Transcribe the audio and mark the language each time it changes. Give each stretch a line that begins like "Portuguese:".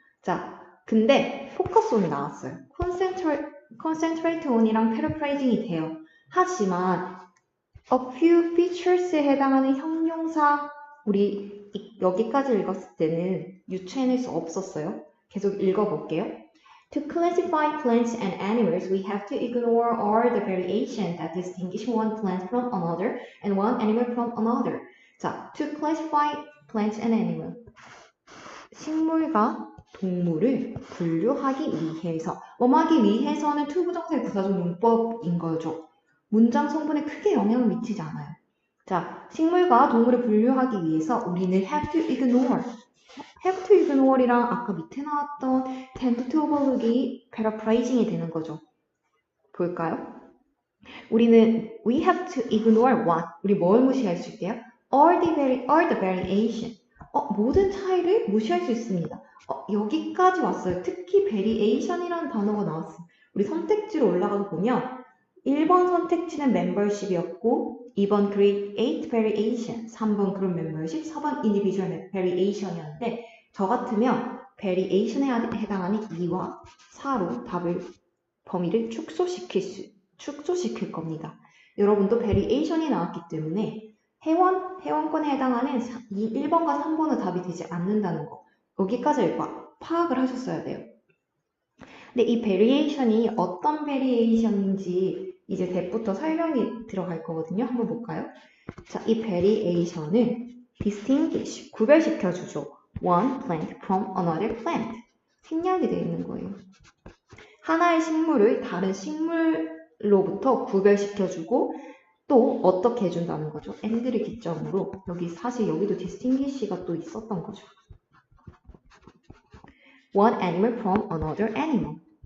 Korean: 자, 근데 포커스 온이 나왔어요. concentrate on이랑 paraphrasing이 돼요. 하지만 a few features에 해당하는 형용사 우리 여기까지 읽었을 때는 유추해낼 수 없었어요. 계속 읽어볼게요.
English: To classify plants and animals, we have to ignore all the variation that distinguish one plant from another and one animal from another. 자, to classify plants and animals.
Korean: 식물과 동물을 분류하기 위해서. 뭐하기 위해서는 투부정사의 부사적 용법인 거죠. 문장 성분에 크게 영향을 미치지 않아요. 자, 식물과 동물을 분류하기 위해서 우리는
English: have to ignore. have to ignore
Korean: 이랑 아까 밑에 나왔던
English: tend to overlook
Korean: 이 paraphrasing이 되는 거죠. 볼까요?
English: 우리는 we have to ignore what?
Korean: 우리 뭘 무시할 수 있게요?
English: all the variation.
Korean: 모든 차이를 무시할 수 있습니다. 여기까지 왔어요. 특히 variation이라는 단어가 나왔어요. 우리 선택지로 올라가서 보면 1번 선택지는 membership이었고 2번 create variation, 3번 group membership, 4번 individual variation이었는데 저 같으면 variation에 해당하는 2와 4로 범위를 축소시킬 겁니다. 여러분도 variation이 나왔기 때문에 회원권에 해당하는 1번과 3번은 답이 되지 않는다는 거. 여기까지 파악을 하셨어야 돼요. 근데 이 variation이 어떤 variation인지 이제 대부터 설명이 들어갈 거거든요. 한번 볼까요? 자, 이 variation을 distinguish, 구별시켜주죠.
English: One plant from another plant.
Korean: 생략이 되어 있는 거예요. 하나의 식물을 다른 식물로부터 구별시켜주고 또 어떻게 해준다는 거죠? and를 기점으로 사실 여기도 distinguish가 또 있었던 거죠.
English: One animal from another animal.